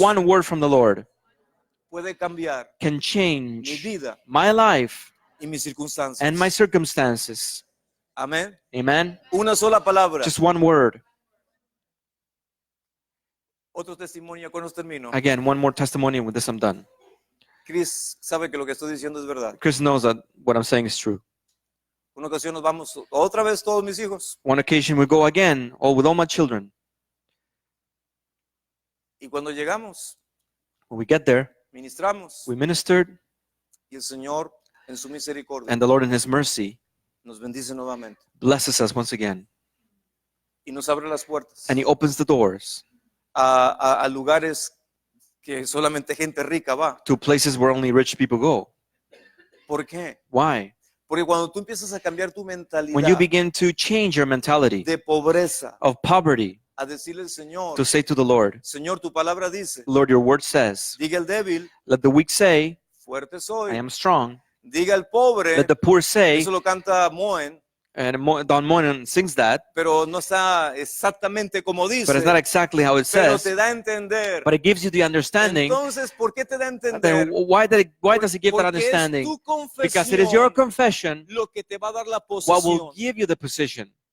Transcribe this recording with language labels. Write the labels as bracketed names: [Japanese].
[English] one word from the Lord [Spanish] puede cambiar [English] can [Spanish] mi [English] change [Spanish] vida [English] my life [Spanish] y mis circunstancias. [English] and my circumstances. [Spanish] Amén. [English] Amen? [Spanish] Una sola palabra. [English] Just one word. [Spanish] Otro testimonio, con esto termino. [English] Again, one more testimony, and with this I'm done. [Spanish] Chris sabe que lo que estoy diciendo es verdad. [English] Chris knows that what I'm saying is true. [Spanish] Una ocasión nos vamos otra vez todos mis hijos [English] One occasion we go again, with all my children. [Spanish] y cuando llegamos, [English] When we get there, [Spanish] ministramos [English] we ministered, [Spanish] y el Señor en su misericordia [English] and the Lord in His mercy [Spanish] nos bendice nuevamente [English] blesses us once again. [Spanish] y nos abre las puertas [English] And He opens the doors [Spanish] a lugares que solamente gente rica va. [English] to places where only rich people go. [Spanish] ¿Por qué? [English] Why? [Spanish] Porque cuando tú empiezas a cambiar tu [English] When you [Spanish] mentalidad [English] begin to change your mentality [Spanish] de pobreza [English] of poverty [Spanish] a decirle al Señor, [English] to say to the Lord, [Spanish] Señor, tu palabra dice, [English] Lord, your word says, [Spanish] diga el débil, [English] let the weak say, [Spanish] fuerte [English] I [Spanish] soy, [English] am strong. [Spanish] diga el pobre, [English] Let the poor say, [Spanish] eso lo canta Moen, [English] and Don Moen sings that, [Spanish] pero no está exactamente como [English] but it's not [Spanish] dice, [English] exactly how it [Spanish] pero [English] says, [Spanish] te da a entender. [English] but it gives you the understanding. [Spanish] Entonces, ¿por qué te da a [English] Then [Spanish] entender? [English] why does it give that [Spanish] Porque es [English] understanding? [Spanish] tu [English] Because it is your [Spanish] confesión [English] confession [Spanish] lo que te va a dar la [English] what will [Spanish] posesión. [English] give you the possession.